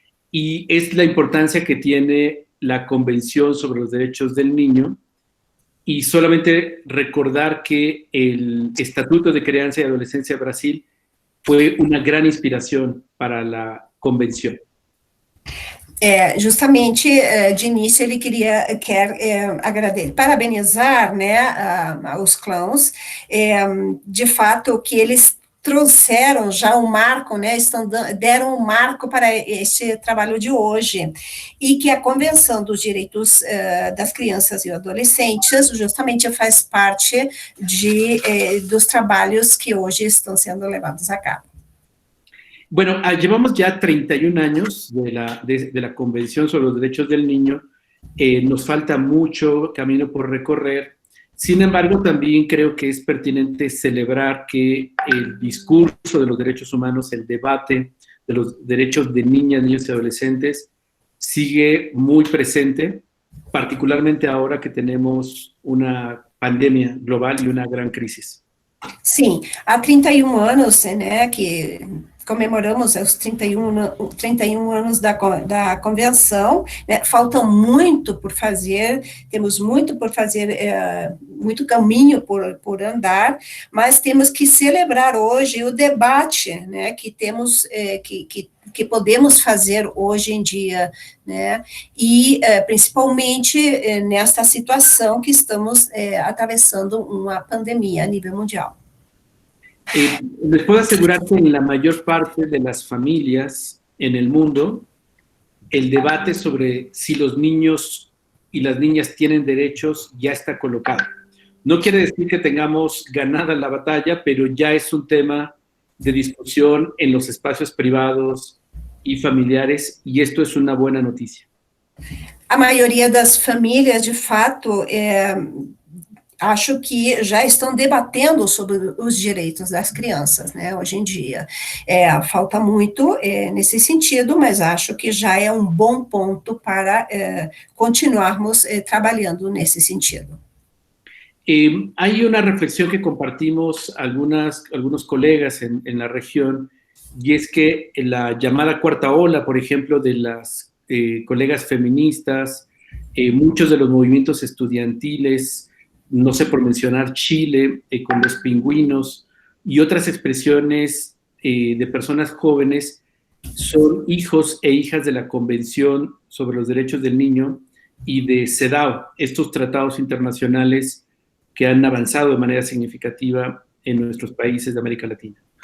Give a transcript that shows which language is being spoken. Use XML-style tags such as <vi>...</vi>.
<es>Y es la importancia que tiene la Convención sobre los Derechos del Niño. Y solamente recordar que el Estatuto de Criança y Adolescencia de Brasil fue una gran inspiración para la Convención.</es> <pt>Justamente, de início, ele quer parabenizar, né, os clãs, de fato, que eles trouxeram já um marco, né, deram um marco para esse trabalho de hoje, e que a Convenção dos Direitos das Crianças e Adolescentes justamente faz parte dos trabalhos que hoje estão sendo levados a cabo.</pt> <es>Bueno, llevamos ya 31 años de la Convención sobre los Derechos del Niño. Nos falta mucho camino por recorrer. Sin embargo, también creo que es pertinente celebrar que el discurso de los derechos humanos, el debate de los derechos de niñas, niños y adolescentes sigue muy presente, particularmente ahora que tenemos una pandemia global y una gran crisis.</es> <pt>Sim, há 31 anos, né, que comemoramos os 31 anos da convenção, né, falta muito por fazer, temos muito por fazer, muito caminho por andar, mas temos que celebrar hoje o debate, né, que temos, que podemos fazer hoje em dia, né, e principalmente nesta situação que estamos atravessando uma pandemia a nível mundial.</pt> <es>Les puedo asegurar que en la mayor parte de las familias en el mundo, el debate sobre si los niños y las niñas tienen derechos ya está colocado. No quiere decir que tengamos ganada la batalla, pero ya es un tema de discusión en los espacios privados y familiares, y esto es una buena noticia.</es> <pt>A maioria das famílias, de fato, acho que já estão debatendo sobre os direitos das crianças, né, hoje em dia. Falta muito nesse sentido, mas acho que já é um bom ponto para continuarmos trabalhando nesse sentido.</pt> <es>Hay una reflexión que compartimos algunos colegas en la región, y es que la llamada cuarta ola, por ejemplo, de las colegas feministas, muchos de los movimientos estudiantiles, no sé, por mencionar Chile, con los pingüinos, y otras expresiones de personas jóvenes, son hijos e hijas de la Convención sobre los Derechos del Niño y de CEDAW, estos tratados internacionales que han avanzado de manera significativa en nuestros países de América Latina.</es>